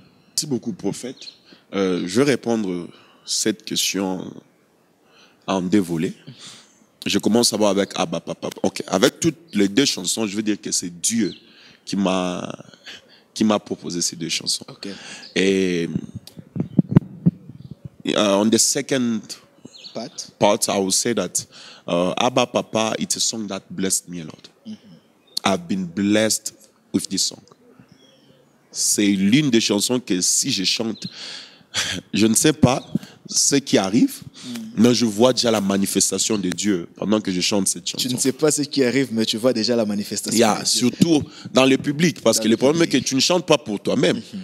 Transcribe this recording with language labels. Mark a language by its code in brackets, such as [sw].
[fr] Merci beaucoup, prophète. Je vais répondre cette question en 2 volets. Je commence d'abord avec Abba Papa. Ok, avec toutes les 2 chansons, je veux dire que c'est Dieu qui m'a proposé ces 2 chansons. [en] Okay. Et on the second part, I will say that Abba Papa, it's a song that blessed me a lot. I've been blessed with this song. [fr] C'est l'une des chansons que si je chante, je ne sais pas ce qui arrive, mais je vois déjà la manifestation de Dieu pendant que je chante cette chanson. Tu ne sais pas ce qui arrive, mais tu vois déjà la manifestation. Yeah, surtout dans le public, parce que le problème est que tu ne chantes pas pour toi-même.